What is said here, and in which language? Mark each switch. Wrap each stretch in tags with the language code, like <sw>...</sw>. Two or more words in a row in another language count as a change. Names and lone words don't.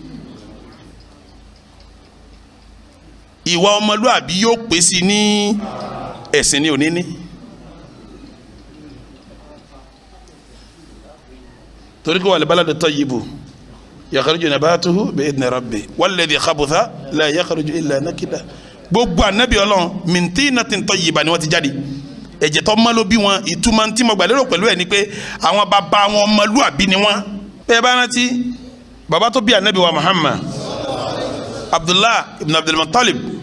<yo>ìwà ọmọlúàbí yóò pè sí ní ẹ̀sìn ní òní ní torí kí</yo> <ar>والبلد الطيب يخرج نباته بإذن ربه والذي خبث لا يخرج إلا نكدا</ar> <yo>gbogbo ànábì Ọlọ́run</yo> <ar>من طينة طيبة</ar> <yo>ni wọ́n ti jáde ẹ̀jẹ̀ tó mọ́ ló bí wọn ìtumọ̀ tí mo gbà lérò pẹ̀lú ẹ̀ ni pé àwọn bàbá wọn ọmọlúàbí ni wọ́n bẹ́ẹ̀ bá rántí bàbá tó bí ànábì wa Muhammad Abdullah ibn Abdul Muttalib</yo>